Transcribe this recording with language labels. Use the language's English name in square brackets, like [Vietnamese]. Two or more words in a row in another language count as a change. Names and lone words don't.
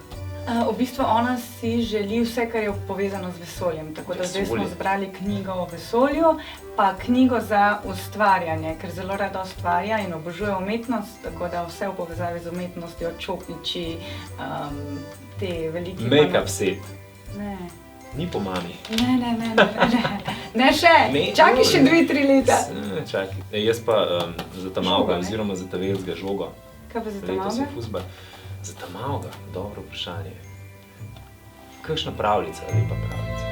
[Slovenian] V bistvu ona si želi vse, kar je povezano z vesoljem. Tako da zdaj smo Vesolje. zbrali knjigo o vesolju, pa knjigo za ustvarjanje, ker zelo rada ustvarja in obožuje umetnost, tako da vse v povezavi z umetnostjo, čopiči, te velike... [English] Make-up set. [Slovenian] Ne. Ni po mami. Ne še, čakaj še 2-3 leta. Čakaj. Jaz pa za ta malega oziroma za ta velikega žogo. Kaj pa za ta Letos je malega? fuzbal. Za ta malega, dobro vprašanje. Kakšna pravljica, lepa pravljica.